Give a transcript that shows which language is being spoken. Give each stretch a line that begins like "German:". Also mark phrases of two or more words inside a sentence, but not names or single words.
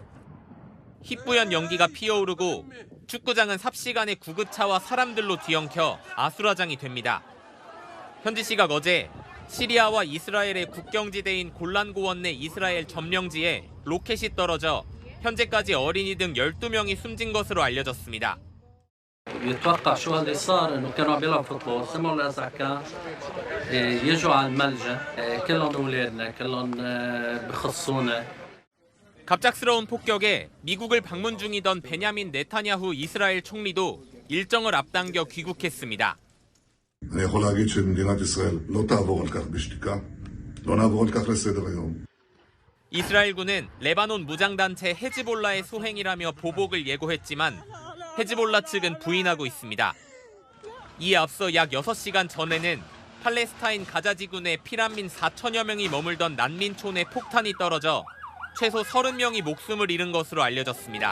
Korean: 희뿌연 연기가 피어오르고 축구장은 삽시간에 구급차와 사람들로 뒤엉켜 아수라장이 됩니다. 현지 시각 어제 시리아와 이스라엘의 국경지대인 골란고원 내 이스라엘 점령지에 로켓이 떨어져 현재까지 어린이 등 12명이 숨진 것으로 알려졌습니다.
Arabic: بيتوقع شو اللي صار انه كانوا عم يلعبوا فوتبول سمعوا الازعكه يجوا على الملجا كلهم اولادنا كلهم بخصونا.
Korean: 갑작스러운 폭격에 미국을 방문 중이던 베냐민 네타냐후 이스라엘 총리도 일정을 앞당겨 귀국했습니다.
Hebrew: אני יכול להגיד שמדינת ישראל לא תעבור על כך בשתיקה, לא נעבור על כך לסדר-היום.
Korean: 이스라엘군은 레바논 무장단체 헤즈볼라의 소행이라며 보복을 예고했지만 헤즈볼라 측은 부인하고 있습니다. 이에 앞서 약 6시간 전에는 팔레스타인 가자지군의 피난민 4천여 명이 머물던 난민촌에 폭탄이 떨어져 최소 30명이 목숨을 잃은 것으로 알려졌습니다.